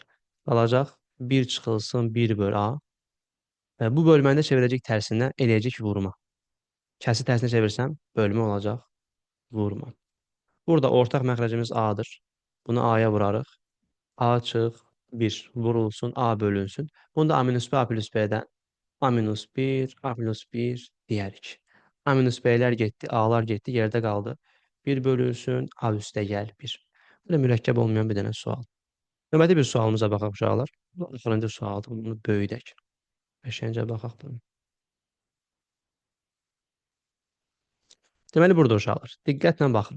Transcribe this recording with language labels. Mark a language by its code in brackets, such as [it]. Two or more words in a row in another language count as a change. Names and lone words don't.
[az] Qalacaq 1 çıxılsın 1 böl a. Və bu bölməni də çevirəcək tərsinə eləyəcək vurma. Kəsi tərsinə çevirsəm, bölmə olacaq vurma. Burada ortaq məxrəcimiz a-dır. Bunu a-ya vurarıq. A çıx 1 vurulsun a bölünsün. Bunu da a minus b a plus b-dən a minus 1, a minus 1 deyərik. A minus b-lər getdi, a-lar getdi, yerdə qaldı. 1 bölünsün, a üstə gəl 1. Bu da mürəkkəb olmayan bir dənə sual. Növbəti bir sualımıza baxaq uşaqlar. Bu axırıncı sualdır, bunu böyüdək. Qəşəngcə baxaq bunu. Deməli, burada uşaqlar, diqqətlə baxın.